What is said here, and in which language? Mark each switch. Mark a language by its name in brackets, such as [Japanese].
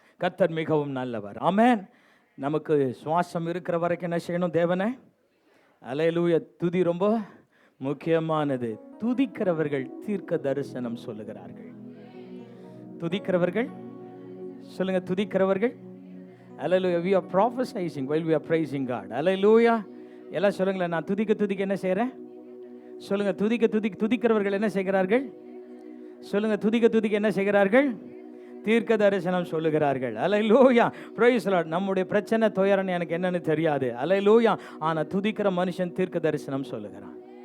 [Tamil] கர்த்தர் மிகவும் நல்லவர். ஆமென். நமக்கு சுவாசம் இருக்கிற வரைக்கும் என்ன செய்யணும் தேவனே? அல்லேலூயா, துதி ரொம்ப முக்கியமானது. துதிக்கிறவர்கள் தீர்க்க தரிசனம் சொல்லுகிறார்கள். துதிக்கிறவர்கள் சொல்லுங்க, துதிக்கிறவர்கள். [English] Hallelujah, we are prophesying while we are praising God. Hallelujah. [Tamil] எல்லாம் சொல்லுங்களேன், நான் துதிக்க துதிக்க என்ன செய்கிறேன்? சொல்லுங்க, துதிக்க துதிக்க துதிக்கிறவர்கள் என்ன செய்கிறார்கள்? சொல்லுங்க, துதிக்க துதிக்க என்ன செய்கிறார்கள்? தீர்க்க தரிசனம் சொல்லுகிறார்கள். அல்லேலூயா, [English] Praise the Lord. [Tamil] நம்முடைய பிரச்சனை துயரம் எனக்கு என்னன்னு தெரியாது. அல்லேலூயா, ஆனா துதிக்கிற மனுஷன் தீர்க்க தரிசனம் சொல்லுகிறான்.